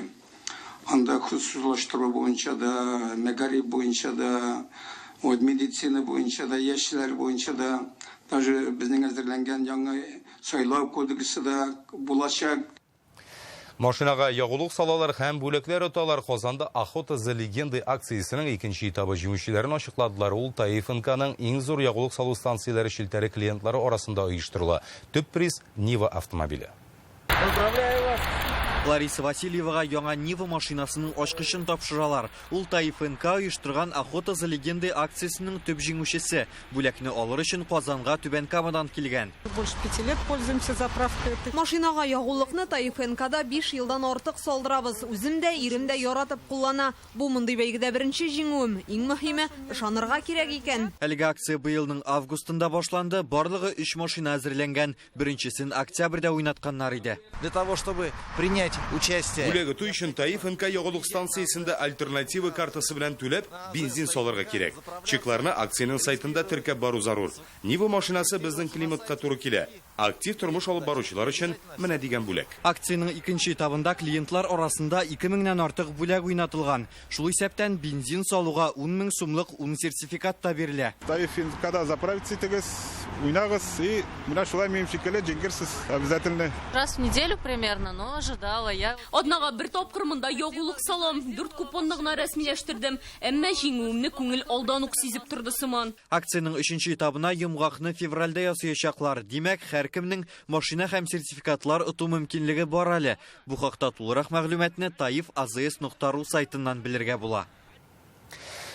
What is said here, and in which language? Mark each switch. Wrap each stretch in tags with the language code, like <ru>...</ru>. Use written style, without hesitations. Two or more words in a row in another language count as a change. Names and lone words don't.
<tt>Анда хусуслаштыру буенча да, мәгариф буенча да, медицина буенча да, яшьләр буенча да, даже безнең әзерләнгән яңа сайлау кодексы да булачак. Машинага ягулык салалар һәм бүләкләр оталар. Казанда Охота за легендой акциясының икенче этабы җиңүчеләрен ачыкладылар. Ул Таиф НКның иң зур ягулык салу станцияләре шелтәре клиентлары арасында оештырыла. Төп приз Нива автомобиле.</tt> <ru>Поздравляю вас!</ru> <tt>Лариса Васильевага яңа Нива машинасының ачкычын тапшыралар. Ул Таиф НК оештырган Охота за легендой акциясының төп җиңүчесе. Бүләкне алыр өчен Казанга Түбән Камадан килгән.</tt> <ru>Больше 5 лет пользуемся заправкой.</ru> <tt>Машинага ягулыкны Таиф НКда 5 елдан артык салдырабыз. Үзем дә, ирем дә яратып куллана. Бу мондый бәйгедә беренче җиңүем. Иң мөһиме, ышанырга кирәк икән. Әлеге акция быелның августында башланды. Барлыгы 3 машина әзерләнгән. Беренчесен октябрьдә уйнатканнар иде.</tt> <ru>Для того, чтобы принять участие.</ru> <tt>Бүләге туй өчен Таиф НК ягулык станциясында альтернатива картасы белән түләп, бензин салырга кирәк. Чекларны акциянең сайтында теркәп бару зарур. Нива машинасы безнең климатка туры килә. Актив тормыш алып баручылар өчен менә дигән бүләк. Акциянең икенче этабында клиентлар арасында 2000ннән артык бүләк уйнатылган. Шул исәптән бензин салуга 10 000 сумлык 10 сертификат та бирелә. Таиф НКда заправиться итегез, уйнагыз и менә шулай минем шикелле җиңгерсез обязательно.</tt> <ru>Раз в неделю примерно, но ожидала я.</ru> <tt>Однага бер тапкыр монда ягулык салам, 4 купонны гына рәсмиләштердем. Әмма җиңүемне күңел алдан ук сизеп торды сыман. Акциянең 3нче этабына йомгакны февральдә ясаячаклар. Димәк, һәркемнең машина һәм сертификатлар оту мөмкинлеге бар әле. Бу хакта тулырак мәгълүматны Таиф AZS.ru сайтыннан белергә була.</tt>